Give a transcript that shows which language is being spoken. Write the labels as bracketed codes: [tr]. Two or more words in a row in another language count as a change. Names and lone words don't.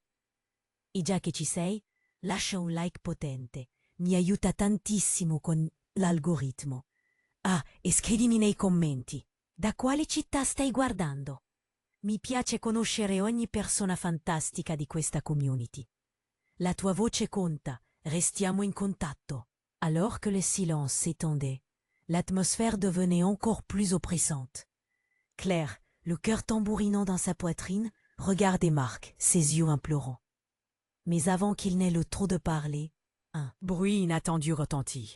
[it] E già che ci sei, lascia un like potente, mi aiuta tantissimo con l'algoritmo. Ah, e scrivimi nei commenti, da quale città stai guardando? Mi piace conoscere ogni persona fantastica di questa community. La tua voce conta, restiamo in contatto. [fr] Alors que le silence s'étendait, l'atmosphère devenait encore plus oppressante. Claire, le cœur tambourinant dans sa poitrine, regardait Marc, ses yeux implorants. Mais avant qu'il n'ait le temps de parler, un bruit inattendu retentit.